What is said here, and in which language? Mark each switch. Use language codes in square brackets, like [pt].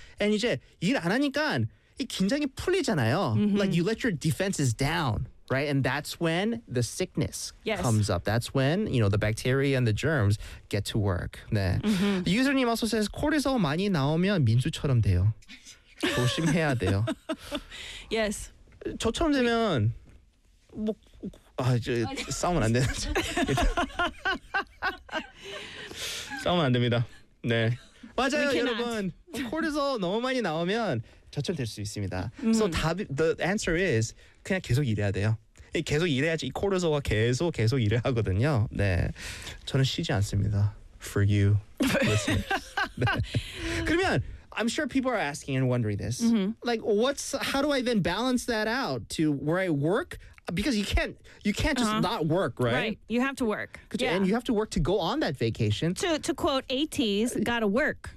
[en] And [ko] 이제 일 안 하니까 이 긴장이 풀리잖아요. Mm-hmm. [en] Like you let your defenses down. Right, and that's when the sickness comes up. That's when, you know, the bacteria and the germs get to work. [ko] 네. Mm-hmm. [en] The username also says, [ko] 코르소 많이 나오면 민수처럼 돼요. 조심해야 돼요. [en] Yes. [ko] 저처럼 되면, 뭐, 싸우면 안 되는데. 싸우면 안 됩니다. 네. 맞아요, 여러분. 코르소 너무 많이 나오면 저처럼 될 수 있습니다. Mm-hmm. [en] So the answer is, [ko] 그냥 계속 일해야 돼요. 계속 일해야지 이 코르소가 계속 일을 하거든요. 네, 저는 쉬지 않습니다. [en] For you, listeners. [ko] 네. 그러면 [en] I'm sure people are asking and wondering this. Mm-hmm. Like, how do I then balance that out to where I work? Because you can't just uh-huh. not work, right? Right, you have to work. Yeah. And you have to work to go on that vacation. To quote ATs, gotta work.